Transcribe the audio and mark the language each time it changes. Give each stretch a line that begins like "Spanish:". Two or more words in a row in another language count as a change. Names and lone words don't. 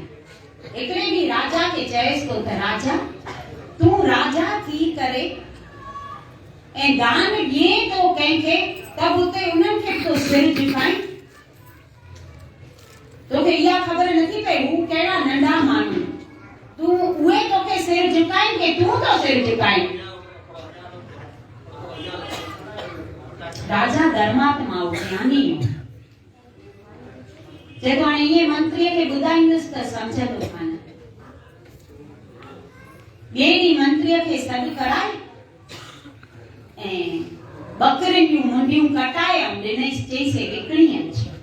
Sindhi: हिकिड़े ॾींहुं राजा खे चएसि थो त राजा, तूं राजा थी करे ऐं दान ॾिए थो कंहिंखे, त उते उन्हनि खे तो सिर झुकाई। तोखे इहा ख़बर नथी पई हू कहिड़ा नंढा माण्हू, तूं उहे तोखे सिर झुकाइनि के तूं तो सिर झुकाई। राजा धर्मात्मा हो, ज्ञानी हो। जेको हाणे ईअं मंत्रीअ खे ॿुधाईंदुसि त सम्झंदो कान। ॿिए ॾींहुं मंत्रीअ खे सॾु कराए ऐं बकरियुनि जूं मुंडियूं कटाए ऐं ॾिनईसि, चईसि विकिणी अच।